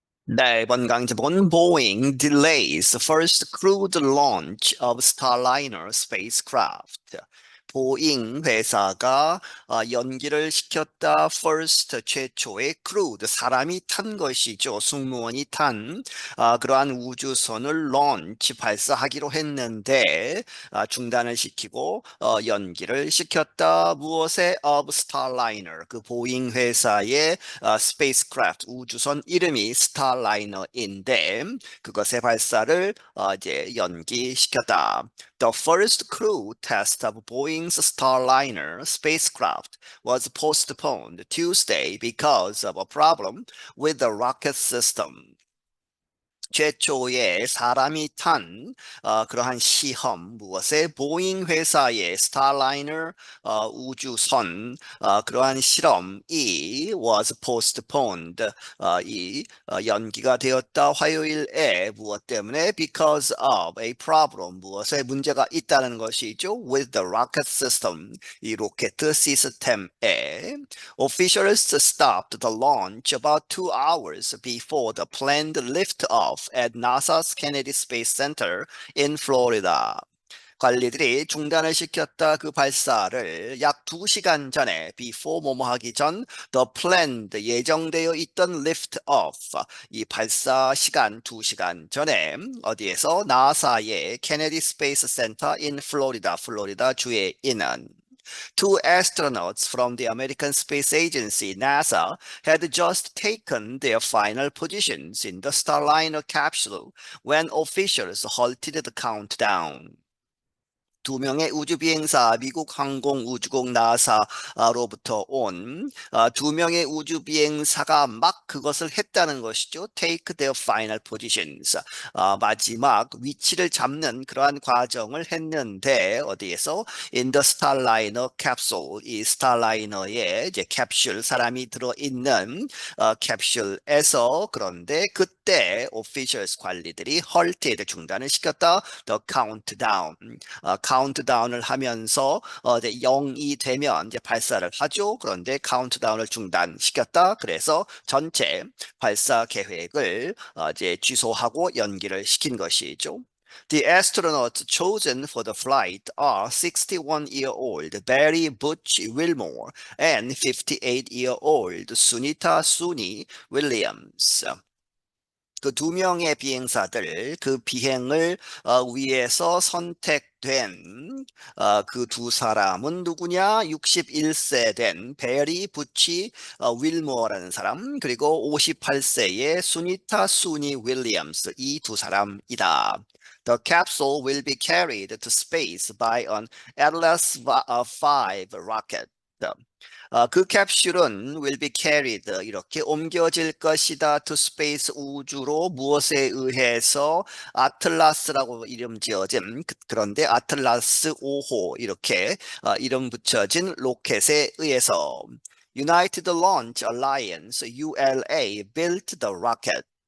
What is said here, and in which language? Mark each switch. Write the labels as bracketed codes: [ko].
[ko] 네, 이번 강좌본 [en] Boeing delays first crewed launch of Starliner spacecraft. [ko] 보잉 회사가 연기를 시켰다. first 최초의 crewed 사람이 탄 것이죠. 승무원이 탄 그러한 우주선을 launch 발사하기로 했는데 중단을 시키고 연기를 시켰다. 무엇에 of Starliner 그 보잉 회사의 spacecraft 우주선 이름이 스타라이너인데 그것의 발사를 이제 연기시켰다. [en] The first crew test of Boeing's Starliner spacecraft was postponed Tuesday because of a problem with the rocket system. [ko] 최초의 사람이 탄 그러한 시험 무엇에 보잉 회사의 스타라이너 우주선 그러한 실험이 [en] was postponed [ko] 연기가 되었다. 화요일에 무엇 때문에 [en] because of a problem [ko] 무엇에 문제가 있다는 것이죠. [en] with the rocket system [ko] 이 로켓 시스템에 [en] officials stopped the launch about 2 hours before the planned liftoff at NASA's Kennedy Space Center in Florida. [ko] 관리들이 중단을 시켰다. 그 발사를 약 2시간 전에 before 뭐뭐 하기 전 the planned 예정되어 있던 lift off 이 발사 시간 2시간 전에 어디에서 나사의 케네디 스페이스 센터 in 플로리다 플로리다 주에 있는 [en] Two astronauts from the American Space Agency, NASA, had just taken their final positions in the Starliner capsule when officials halted the countdown. [ko] 2명의 우주비행사 미국 항공우주국 나사로부터 온 2명의 우주비행사가 막 그것을 했다는 것이죠. [en] Take their final positions. [ko] 마지막 위치를 잡는 그러한 과정을 했는데 어디에서? [en] In the Starliner capsule. [ko] 이 스타라이너의 이제 캡슐 사람이 들어있는 캡슐에서 그런데 그때 officials 관리들이 halted 중단을 시켰다. [en] The countdown. [ko] 카운트다운을 하면서 이제 0이 되면 이제 발사를 하죠. 그런데 카운트다운을 중단시켰다. 그래서 전체 발사 계획을 이제 취소하고 연기를 시킨 것이죠. [en] The astronauts chosen for the flight are 61-year-old Barry Butch Wilmore and 58-year-old Sunita Suni Williams. [ko] 그 2명의 비행사들 그 비행을 위해서 선택된 그 2사람은 누구냐? 61세 된 베리 부치 윌모어라는 사람 그리고 58세의 수니타 수니 윌리엄스 이 2사람이다. [en] The capsule will be carried to space by an Atlas V rocket. [ko] 그 캡슐은 [en] will be carried [ko] 이렇게 옮겨질 것이다 to space 우주로 무엇에 의해서 아틀라스라고 이름 지어진 그런데 아틀라스 5호 이렇게 이름 붙여진 로켓에 의해서 [en] United Launch Alliance ULA built the rocket.